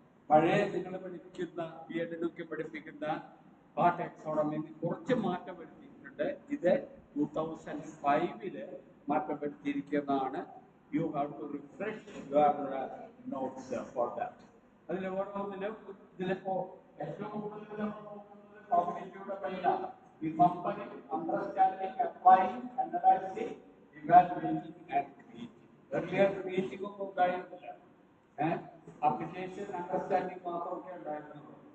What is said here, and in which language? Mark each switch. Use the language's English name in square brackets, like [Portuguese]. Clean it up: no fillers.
[Malayalam] പഴയ നിങ്ങൾ പഠിക്കുന്ന ബി.എഡിനൊക്കെ പഠിപ്പിക്കുന്ന ആ ടാക്സോണമിയിൽ കുറച്ച് മാറ്റം വരുത്തിയിട്ടുണ്ട്. ഇത് 2005 മാറ്റം വരുത്തിയിരിക്കുന്നതാണ്. [English] You have to refresh your notes for that. [Malayalam] അതിൽ ഓരോന്നിലും ഇതിലിപ്പോ ഏറ്റവും കൂടുതൽ നമ്മൾ നോക്കുന്നത് cognitive ഡൊമൈനാണ്. [English] Revamping, understanding, applying, analyzing, evaluating, and creating. [Malayalam] Earlier creating ഒന്നും ഉണ്ടായിരുന്നില്ല. Application, understanding മാത്രമൊക്കെ ഉണ്ടായിരുന്നുള്ളൂ.